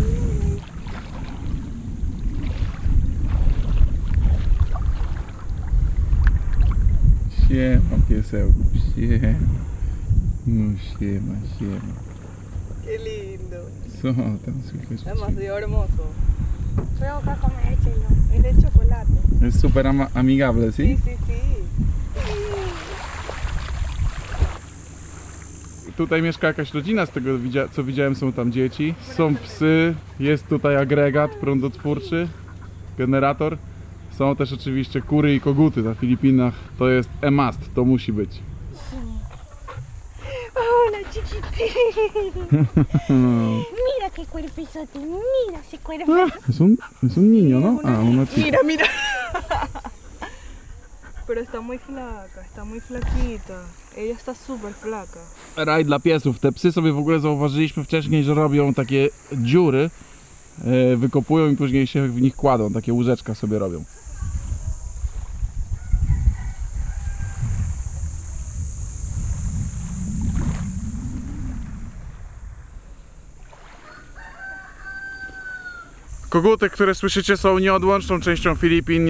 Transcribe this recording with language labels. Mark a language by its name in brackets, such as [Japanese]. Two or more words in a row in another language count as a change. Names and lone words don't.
[Polish] Siema piesełku, siema, no siema, siema. [Spanish] Qué lindo. [Polish] Co tam słychać? [Spanish] Demasiado hermoso. Vengo acá a comer chelo. Es de chocolate. Jest super amigable, ¿sí? Sí, sí, sí. [Polish] Tutaj mieszka jakaś rodzina, z tego co widziałem, są tam dzieci, są psy, jest tutaj agregat prądotwórczy, generator. Są też oczywiście kury i koguty na Filipinach, to jest [English] a must, [Polish] to musi być. [Spanish] Hola, chiquitín. Mira qué cuerpizote. Mira ese cuerpo. Es un niño, ¿no? Ah, una chica. Mira, mira. Pero está muy flaca, está muy flaquita. Ella está súper flaca. [Polish] Raj dla piesów. Te psy sobie w ogóle zauważyliśmy wcześniej, że robią takie dziury, wykopują i później się w nich kładą, takie łóżeczka sobie robią. Koguty, które słyszycie, są nieodłączną częścią Filipin.